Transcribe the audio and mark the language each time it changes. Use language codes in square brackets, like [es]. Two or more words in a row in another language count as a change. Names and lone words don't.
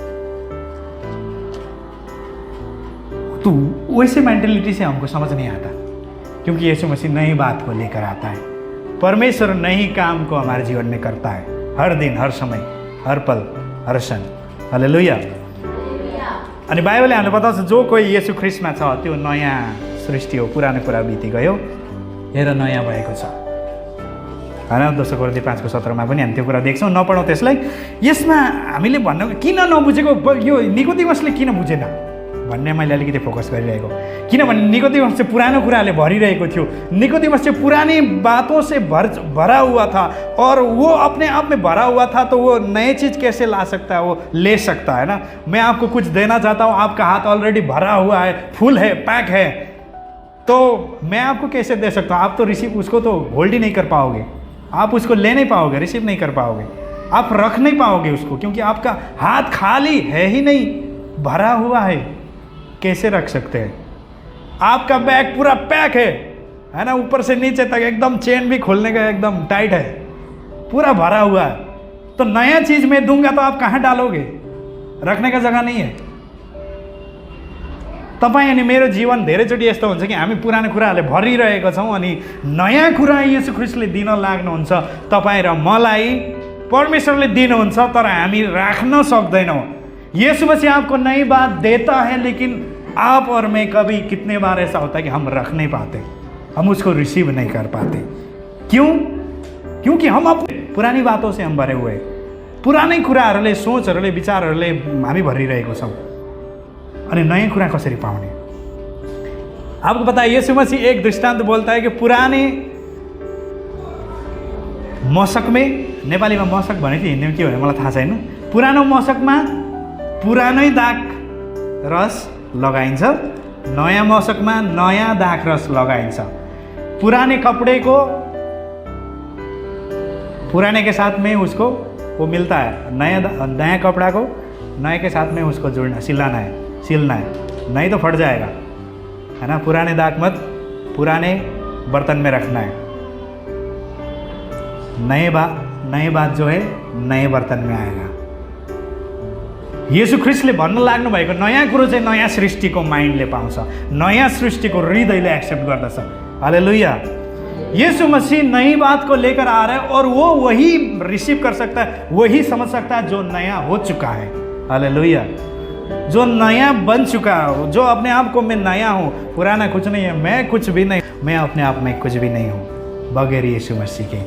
[hi] तो वैसे मेंटेलिटी से हमको समझ नहीं आता, क्योंकि यीशु मसीह नई बात को लेकर आता है। परमेश्वर नई काम को हमारे जीवन में करता है, हर दिन, हर समय, हर पल, हर क्षण। हालेलुया। [ne] अनि बाइबलले हामीलाई बताउँछ जो कोही येशू ख्रीष्टमा छ त्यो नयाँ सृष्टि हो, पुरानो कुरा बिति गयो, हेर नयाँ भएको छ। होइन, 2 कोरिन्थी 5:17 पनि हामी त्यो कुरा देख्छौँ। नपढौँ त्यसलाई। यसमा हामीले भन्नु किन नबुझेको, यो निकोदेमसले किन बुझेन भन्ने मैले अलिकति फोकस गरिरहेको। किनभने निकोदेमस चाहिँ पुरानो कुराले भरिरहेको थियो। [hi] निकोदेमस चाहिँ पुरानी बातों से भरा हुआ था और वो अपने आप में भरा हुआ था, तो वो नई चीज़ कैसे ला सकता है, वो ले सकता है ना। मैं आपको कुछ देना चाहता हूँ, आपका हाथ ऑलरेडी भरा हुआ है, फुल है, पैक है, तो मैं आपको कैसे दे सकता हूँ। आप तो रिसीव उसको तो होल्ड ही नहीं कर पाओगे, आप उसको ले नहीं पाओगे, रिसीव नहीं कर पाओगे, आप रख नहीं पाओगे उसको, क्योंकि आपका हाथ खाली है ही नहीं, भरा हुआ है। कैसे रख सकते हैं? आपका बैग पूरा पैक है ना, ऊपर से नीचे तक एकदम, चेन भी खोलने का एकदम टाइट है, पूरा भरा हुआ है। तो नया चीज मैं दूंगा तो आप कहाँ डालोगे? रखने का जगह नहीं है। [ne] तपाईँ अनि मेरो जीवन धेरैचोटि यस्तो हुन्छ कि हामी पुरानो कुराहरूले भरिरहेको छौँ अनि नयाँ कुरा येशू ख्रीष्टले दिन लाग्नुहुन्छ तपाईँ र मलाई, परमेश्वरले दिनुहुन्छ, तर हामी राख्न सक्दैनौँ। [hi] यीशु मसीह आपको नई बात देता है, लेकिन आप और मैं कभी कितने बार ऐसा होता है कि हम रख नहीं पाते, हम उसको रिसीव नहीं कर पाते। क्यों? क्योंकि हम अपने पुरानी बातों से हम भरे हुए, [ne] पुरानै कुराहरूले, सोचहरूले, विचारहरूले हामी भरिरहेको छौँ। अनि नयाँ कुरा कसरी पाउने? [hi] आपको पता है, यीशु मसीह एक दृष्टांत बोलता है कि पुराने मशक में, [ne] नेपालीमा मशक भने कि हिन्दीमा के भने मलाई थाहा छैन, पुरानो मशकमा पुरानै दाग रस लगाइन्छ, नयाँ मशकमा नयाँ दाग रस लगाइन्छ। [hi] पुराने कपड़े को पुराने के साथ में उसको वो मिलता है, नया कपड़ा को नए के साथ में उसको जोड़ना, सिलाना है, नहीं तो फट जाएगा, है ना। पुराने दाग मत पुराने बर्तन में रखना है, नए बात जो है नए बर्तन में आएगा। [ne] येशू ख्रीष्टले भन्न लाग्नु भएको नयाँ कुरो चाहिँ नयाँ सृष्टिको माइन्डले पाउँछ, नयाँ सृष्टिको हृदयले एक्सेप्ट गर्दछ। हालेलुया। [hi] येशू मसीह नई बात को लेकर आ रहा है और वो वही रिसीव कर सकता है, वही समझ सकता है जो नया हो चुका है। हालेलुया। जो नया बन चुका हो, जो अपने आप को मैं नया हूँ, पुराना कुछ नहीं है, मैं कुछ भी नहीं, मैं अपने आप में कुछ भी नहीं हूँ बगैर यीशु मसीह के।